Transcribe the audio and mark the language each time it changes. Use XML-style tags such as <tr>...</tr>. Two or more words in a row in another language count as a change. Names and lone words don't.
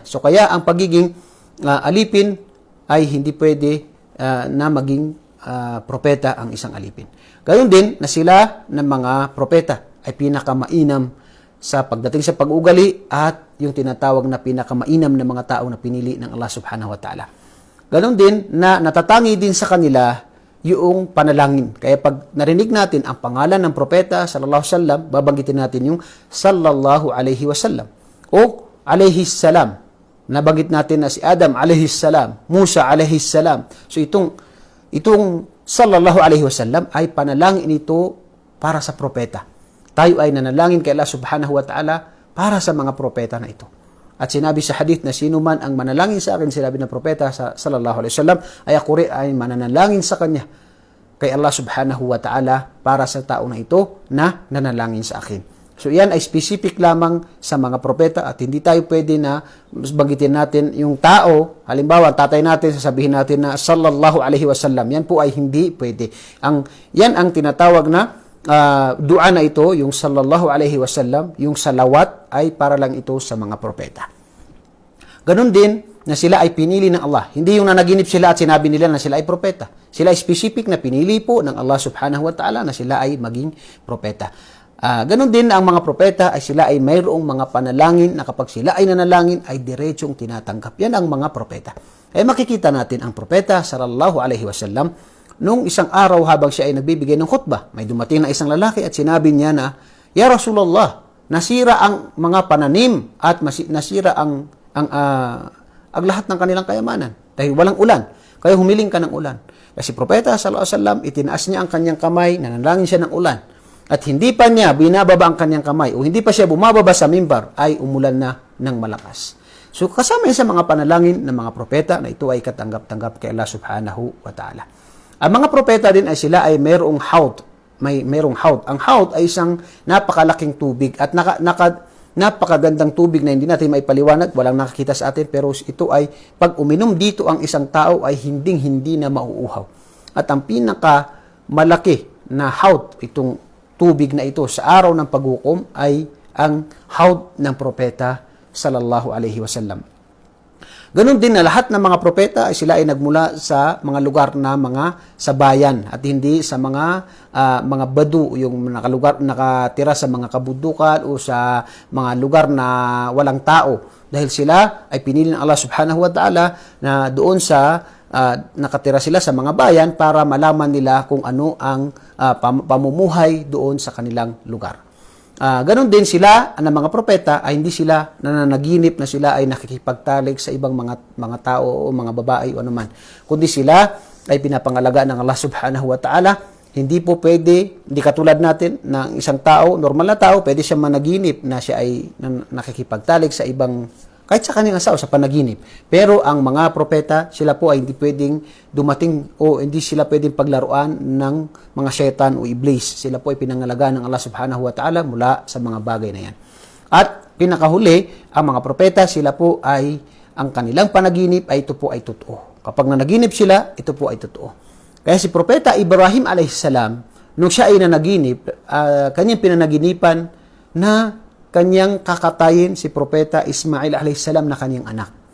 <tl>So, kaya ang pagiging alipin ay hindi pwede na maging propeta ang isang alipin. Gayon din na sila ng mga propeta ay pinakamainam sa pagdating sa pag-ugali at yung tinatawag na pinakamainam na mga tao na pinili ng Allah</tl> <ar>سبحانه وتعالى.</ar> <tl>Ganon din na natatangi din sa kanila yung panalangin. Kaya pag narinig natin ang pangalan ng propeta</tl> <ar>صلى الله عليه وسلم,</ar> <tl>babanggitin natin yung</tl> <ar>صلى الله عليه وسلم</ar> <tl>o</tl> <ar>عليه السلام.</ar> <tl>Nabanggit natin na si Adam</tl> <ar>عليه السلام,</ar> <tl>Musa</tl> <ar>عليه السلام.</ar> <tl>So itong</tl> <ar>صلى الله عليه وسلم</ar> <tl>ay panalangin ito para sa propeta. Tayo ay nanalangin kay Allah</tl> <ar>سبحانه وتعالى</ar> <tl>para sa mga propeta na ito. At sinabi sa hadith na sino man ang manalangin sa akin, sinabi ng propeta</tl> <ar>صلى الله عليه وسلم,</ar> <tl>ay ako rin ay mananalangin sa kanya kay Allah</tl> <ar>سبحانه وتعالى</ar> <tl>para sa tao na ito na nanalangin sa akin. So yan ay specific lamang sa mga propeta at hindi tayo pwede na banggitin natin yung tao. Halimbawa, tatay natin, sasabihin natin na</tl> <ar>صلى الله عليه وسلم.</ar> <tl>Yan po ay hindi pwede. Yan ang tinatawag na dua na ito, yung</tl> <ar>صلى الله عليه وسلم,</ar> <tl>yung salawat ay para lang ito sa mga propeta. Ganon din na sila ay pinili ng Allah. Hindi yung nanaginip sila at sinabi nila na sila ay propeta. Sila ay specific na pinili po ng Allah</tl> <ar>سبحانه وتعالى</ar> <tl>na sila ay maging propeta. Ganon din ang mga propeta ay sila ay mayroong mga panalangin na kapag sila ay nanalangin ay diretsong tinatanggap. Yan ang mga propeta. Makikita natin ang propeta</tl> <ar>صلى الله عليه وسلم</ar> <tl>nung isang araw habang siya ay nagbibigay ng khutbah. May dumating na isang lalaki at sinabi niya na,</tl> <ar>"يا رسول الله,</ar> <tl>nasira ang mga pananim at nasira ang lahat ng kanilang kayamanan dahil walang ulan. Kaya humiling ka ng ulan." Kasi propeta</tl> <ar>صلى الله عليه وسلم,</ar> <tl>itinaas niya ang kanyang kamay, nanalangin siya ng ulan. At hindi pa niya binababa ang kanyang kamay o hindi pa siya bumababa sa mimbar ay umulan na ng malakas. So kasama yan sa mga panalangin ng mga propeta na ito ay katanggap-tanggap kay Allah</tl> <ar>سبحانه وتعالى.</ar> <tl>Ang mga propeta din ay sila ay mayroong haud. Mayroong haud. Ang haud ay isang napakalaking tubig at napakagandang tubig na hindi natin maipaliwanag, walang nakakita sa atin, pero ito ay pag uminom dito ang isang tao ay hinding-hindi na mauuhaw. At ang pinakamalaki na haud, itong tubig na ito sa araw ng paghukom ay ang haud ng propeta</tl> <ar>صلى الله عليه وسلم.</ar> <tl>Ganon din na lahat ng mga propeta ay sila ay nagmula sa mga lugar na sa bayan at hindi sa mga badu, yung nakatira sa mga kabundukan o sa mga lugar na walang tao. Dahil sila ay pinili ng Allah</tl> <ar>سبحانه وتعالى</ar> <tl>na doon sa nakatira sila sa mga bayan para malaman nila kung ano ang pamumuhay doon sa kanilang lugar. Ganon din sila, ng mga propeta, ay hindi sila nananaginip na sila ay nakikipagtalik sa ibang mga tao o mga babae o anuman. Kundi sila ay pinapangalagaan ng Allah</tl> <ar>سبحانه وتعالى.</ar> <tl>Hindi po pwede, hindi katulad natin na isang tao, normal na tao, pwede siya managinip na siya ay nakikipagtalik sa ibang, kahit sa kanyang asawa, sa panaginip. Pero ang mga propeta, sila po ay hindi pwedeng dumating o hindi sila pwedeng paglaruan ng mga syaitan o iblis. Sila po ay pinangalagaan ng Allah</tl> <ar>سبحانه وتعالى</ar> <tl>mula sa mga bagay na yan. At pinakahuli, ang mga propeta, sila po ay, ang kanilang panaginip ay ito po ay totoo. Kapag nanaginip sila, ito po ay totoo. Kaya si propeta Ibrahim alaihissalam, nung siya ay nanaginip, kanyang pinanaginipan na kanyang kakatayin si propeta Ismail alaihissalam na kanyang anak.</tl>